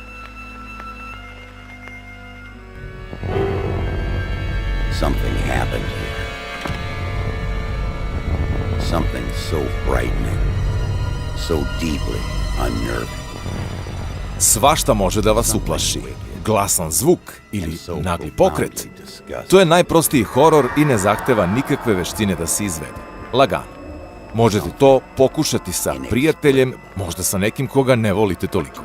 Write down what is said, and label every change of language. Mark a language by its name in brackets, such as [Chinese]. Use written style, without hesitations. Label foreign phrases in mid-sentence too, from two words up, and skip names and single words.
[English] Something happened here. Something so frightening, so deeply unnerving. [Serbian] Svašta može da vas uplaši. Glasan zvuk ili nagli pokret. To je najprostiji horor i ne zahteva nikakve veštine da se izvede. Lagano. Možete to pokušati sa prijateljem, možda sa nekim koga ne volite toliko.